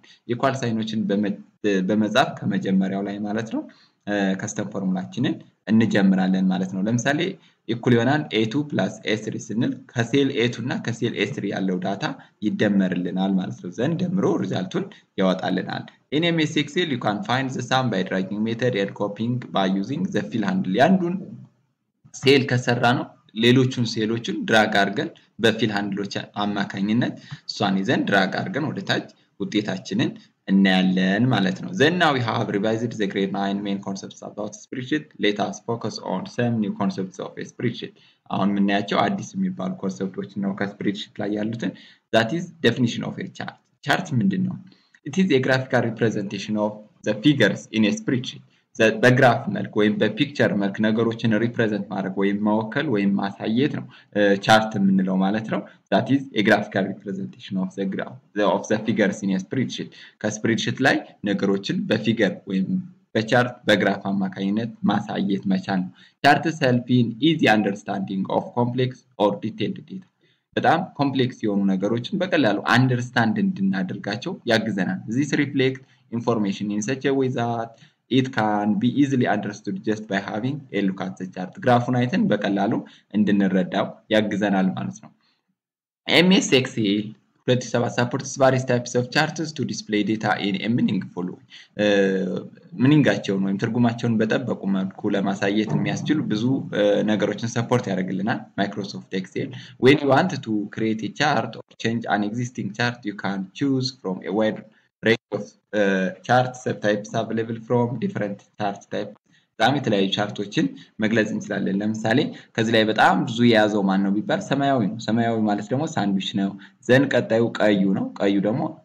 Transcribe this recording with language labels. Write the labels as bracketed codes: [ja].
[am] equal ሳይኖችን በመጻፍ ከመጀመሪያው ላይ ማለት ነው custom ፎርሙላችንን እንጀምራለን ማለት ነው። ለምሳሌ ኢኩል ይሆናል a2 plus a3 ስንል ከሴል a2 እና ከሴል a3 ያለው ዳታ ይደመርልናል ማለት ነው። ዘንድ ደምሮ ሪዛልቱን ያወጣልናል። [en] in MS Excel you can find the sum by dragging method and copying by using the fill handle [am] ያንዱን ሴል ከሰራ ነው ሌሎቹን ሴሎችን ድራግ አድርገን በፊል ሃንድሎች አማካኝነት እሷን ይዘን ድራግ አድርገን ወደ ታች ውጤታችንን እናያለን ማለት ነው። [en] Then now we have revised the grade 9 main concepts about spreadsheet. Let us focus on some new concepts of a spreadsheet. [am] አሁን የምናያቸው አዲስ የሚባሉ ኮንሰፕቶች ነው ከስፕሬድሺት ላይ ያሉትን። [en] that is definition of a chart. [am] chart ምንድነው? [en] it is a graphical representation of the figures in a spreadsheet. [am] በግራፍ መልክ ወይም በፒክቸር መልክ ነገሮችን ሪፕሬዘንት ማድረግ ወይም ማወከል ወይም ማሳየት ነው ቻርት የምንለው ማለት ነው። [en] that is a graphical representation of the graph of the figures in a spreadsheet [am] ከስፕሬድሺት ላይ ነገሮችን በፊገር ወይም በቻርት በግራፍ አማካኝነት ማሳየት መቻል ነው። [en] charts help in easy understanding of complex or detailed data [am] በጣም ኮምፕሌክስ የሆኑ ነገሮችን በቀላሉ አንደርስታንድ እንድናደርጋቸው ያግዘናል። [en] this reflect information in such a way that it can be easily understood just by having a look at the chart [am] ግራፉን አይተን በቀላሉ እንድንረዳው ያግዘናል ማለት ነው። [en] MS Excel 2007 supports various types of charts to display data in a meaningful way [am] ሚኒንጋቸውን ወይም ትርጉማቸውን በጠበቁ መልኩ ለማሳየት የሚያስችሉ ብዙ ነገሮችን ሰፖርት ያደርግልናል [en] Microsoft Excel. when you want to create a chart or change an existing chart you can choose from a wide range of chart subtypes available from different chart types [am] በጣም የተለያዩ ቻርቶችን መግለጽ እንችላለን። ለምሳሌ ከዚህ ላይ በጣም ብዙ የያዘው ማን ነው ቢባል ሰማያዊ ነው። ሰማያዊ ማለት ደግሞ ሳንድዊች ነው። ዘን ቀጣዩ ቀዩ ነው። ቀዩ ደግሞ